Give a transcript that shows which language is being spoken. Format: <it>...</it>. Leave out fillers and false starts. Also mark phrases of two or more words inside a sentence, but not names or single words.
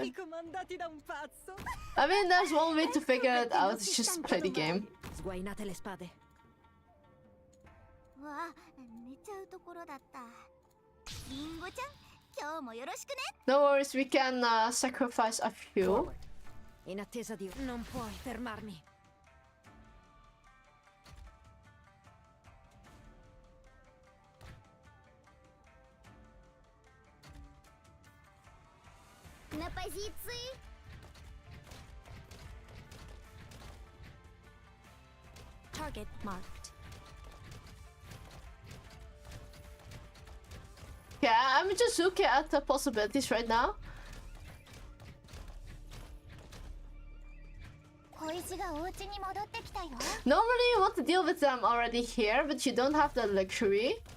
<en>I mean, there's one way to figure it out. It's just play the game.</en> <it>Sguainate le spade.</it> <en>No worries, we can sacrifice a few.</en> <it>In attesa di... Non puoi fermarmi.</it> <ru>На позиции.</ru> <en>Target marked. Yeah, I'm just looking at the possibilities right now. Normally you want to deal with them already here, but you don't have the luxury.</en>